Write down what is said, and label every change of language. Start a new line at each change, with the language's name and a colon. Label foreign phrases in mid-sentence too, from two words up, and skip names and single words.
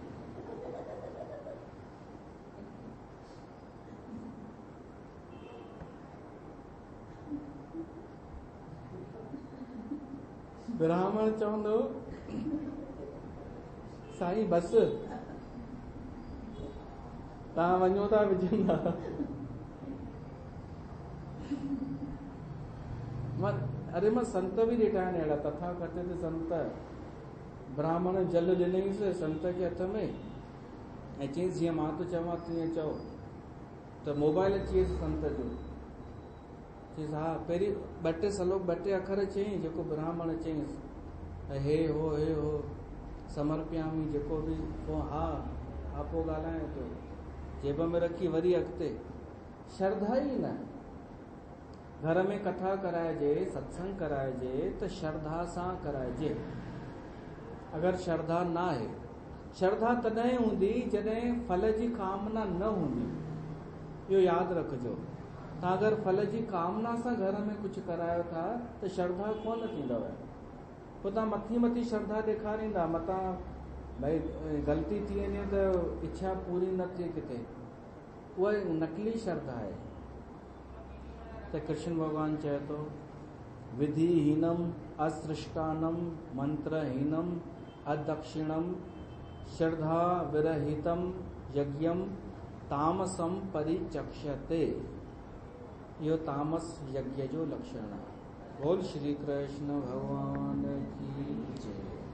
Sindhi: ब्राह्मण चवंदो, साईं बसि तव्हां वञो था विझंदा। अरे मां संत बि ॾिठा आहिनि अहिड़ा, तथा कथित संत। ब्राह्मण जल ॾिनईंसि संत खे हथ में ऐं चयईंसि जीअं मां थो चवां तीअं चओ, त मोबाइल अची वियुसि संत जो। चयईंसि हा, पहिरीं 2 श्लोक 2 अखर चयईं, जेको ब्राह्मण चयईंसि हे हो समर्पयामी, जेको बि पोइ हा पोइ ॻाल्हाए थो, जेब में रखी वरी अॻिते। श्रद्धा ई न। घर में कथा कराइजे, सत्संग कराइजे त श्रद्धा सां कराइजे। अगर श्रद्धा
Hindi: ना है,
Sindhi: श्रद्धा तॾहिं हूंदी जॾहिं फल जी कामना न हूंदी। इहो यादि रखिजो। तव्हां अगरि फल जी कामना सां घर में कुझु करायो था त श्रद्धा कोन थींदव। पोइ तव्हां मथी मथी श्रद्धा ॾेखारींदा, मतां भई ग़लती थी वञे त इच्छा पूरी न थिए किथे, उहा नकली श्रद्धा आहे। त कृष्ण भॻवानु चए थो
Sanskrit: विधिहीनम असृष्टानम मंत्रहीनम अदक्षिणम श्रद्धा विरहितम यज्ञम तामसम परिचक्ष्यते।
Sindhi: इहो तामस यज्ञ जो लक्षण आहे।
Hindi: बोल श्री कृष्ण भगवान की जय।